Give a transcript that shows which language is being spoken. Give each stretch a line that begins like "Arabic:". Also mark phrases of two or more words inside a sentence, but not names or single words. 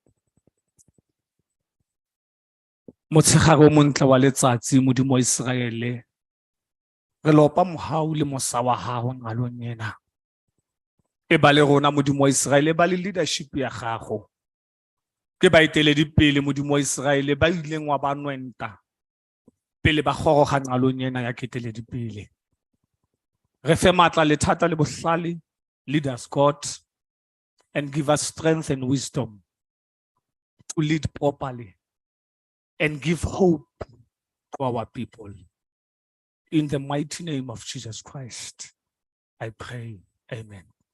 Southern Sotho: Motshegare o montle wa letsatsi modimo wa Iseraele, re lopa mohau le mosa wa gago ngalong ena. E ba le rona modimo wa Iseraele, ba le leadership ya gago. Ke baeteledipele modimo wa Iseraele ba ileng wa ba nwenta pele ba goroga ngalong ena ya keteledipele. Re fe matla le thata le bohlale,
English: lead us God, and give us strength and wisdom to lead properly and give hope to our people. In the mighty name of Jesus Christ, I pray. Amen.